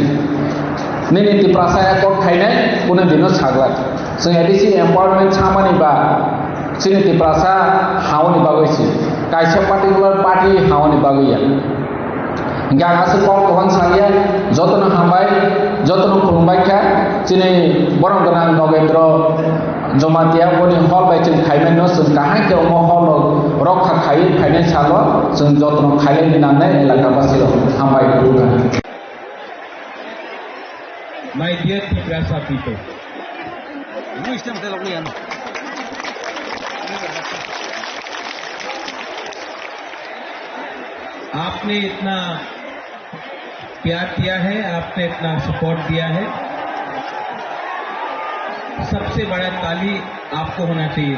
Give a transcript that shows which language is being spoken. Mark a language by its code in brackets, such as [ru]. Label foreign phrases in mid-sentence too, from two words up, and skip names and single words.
[trp] निनि तिप्रासाया कोट खायनाय कुनो दिनो साग्ला जों एडिसि एम्पावरमेन्ट सामानि बा चिनि तिप्रासा हावनि बागैसि कायसा [en] particular party [trp] हावनि बागैया गांगासो कल कबां सालिया जतन हामबाय जतन खुलुमबाय खा चिनि बरं गोनां नगेन्द्र जमातिया बनि हल बाय जों खायनाय न जों काहाय के हल रक्षा खाय खायनाय साल जों जतन खायलाय दिनानै एलाका बासि हामबाय खुलुमबाय [en] My dear Tiprasa people, [hi] आपने इतना प्यार किया है, आपने इतना सपोर्ट दिया है, सबसे बड़ा ताली आपको होना चाहिए।